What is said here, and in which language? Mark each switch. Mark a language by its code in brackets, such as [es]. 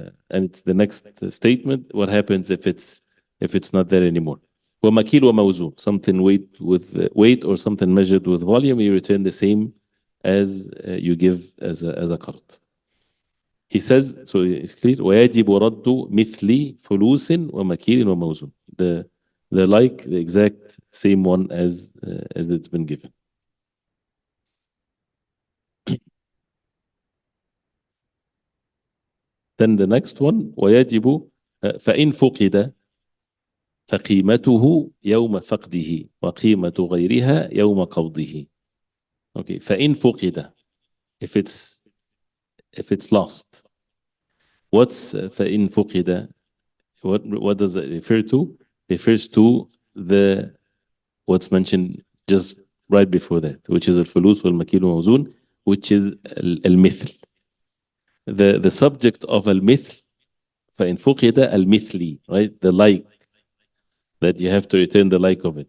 [en] And it's the next statement. What happens if it's not there anymore? [ar] وَمَكِيلٌ وَمَوْزُونٌ. [en] Something with weight or something measured with volume, you return the same as you give as a qard. He says, so it's clear, [ar] وَيَجِبُ رَدُّ مِثْلِ فُلُوسٍ وَمَكِيلٍ وَمَوْزُونٍ. [en] The exact same one as it's been given. Then the next one, [ar] وَيَجِبُ فَإِنْ فُقِدَ فقيمته يوم فقده وقيمة غيرها يوم قبضه. [en] Okay, [ar] فإن فقد, [en] if it's lost. What's [ar] فإن فقد? [en] What does it refer to? Refers to what's mentioned just right before that, which is [ar] الفلوس والمكيل والموزون, [en] which is [ar] المثل. [en] the subject of al-mithl, [ar] فإن فقد المثلي, [en] right? The like, that you have to return the like of it.